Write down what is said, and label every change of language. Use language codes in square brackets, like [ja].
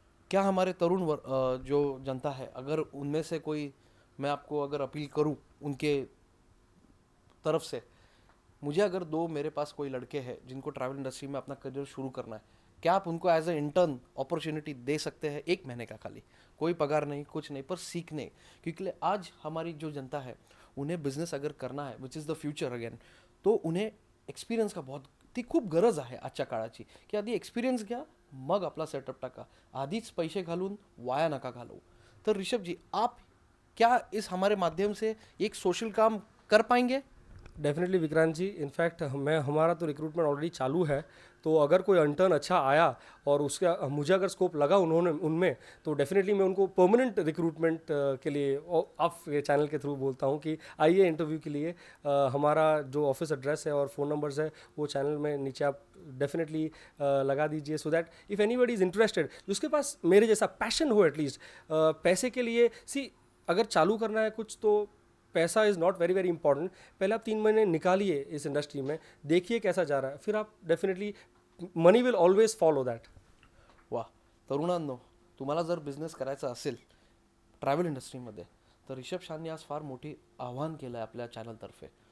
[hi] क्या हमारे तरुण जो जनता है, अगर उनमें से कोई, मैं आपको अगर अपील करूं उनके तरफ से, मुझे अगर मेरे पास कोई लड़के हैं जिनको ट्रैवल इंडस्ट्री में अपना करियर शुरू करना है, क्या आप उनको एज ए इंटर्न अपॉर्चुनिटी दे सकते हैं? 1 महीने का खाली, कोई पगार नहीं, कुछ नहीं, पर सीखने. क्योंकि आज हमारी जो जनता है उन्हें बिझनेस अगर करना आहे, [en] which is the future again, [hi] तो उन्हें एक्सपिरियन्स का बहुत ती [mr] खूप गरज आहे आजच्या काळाची, की आधी एक्सपिरियन्स घ्या, मग आपला सेटअप टाका, आधीच पैसे घालून वाया नका घालवू. [hi] तर ऋषभ जी, आप क्या इस हमारे माध्यम से एक सोशल काम कर पाएंगे? डेफिनेटली विक्रांत जी, इनफैक्ट हमारा तो रिक्रूटमेंट ऑलरेडी चालू है, तो अगर कोई इंटर्न अच्छा आया और उसका मुझे अगर स्कोप लगा उनमें, तो डेफिनेटली मैं उनको परमानेंट रिक्रूटमेंट के लिए आप चैनल के थ्रू बोलता हूँ कि आइए इंटरव्यू के लिए. हमारा जो ऑफिस एड्रेस है और फ़ोन नंबर्स है वो चैनल में नीचे आप डेफिनेटली लगा दीजिए, [en] so that if anybody is interested, [hi] जिसके पास मेरे जैसा पैशन हो एटलीस्ट, पैसे के लिए अगर चालू करना है कुछ, तो पैसा [en] Is not very important. [hi] पहले आप 3 महीने निकालिए इस इंडस्ट्री में, देखिए कैसा जा रहा है, फिर आप definitely [en] Money will always follow that. [mr] वा, तरुणांनो, तुम्हाला जर बिझनेस करायचा असेल ट्रॅव्हल इंडस्ट्रीमध्ये, तर ऋषभ शाहनी आज फार मोठी आव्हान केलं आहे आपल्या चॅनलतर्फे.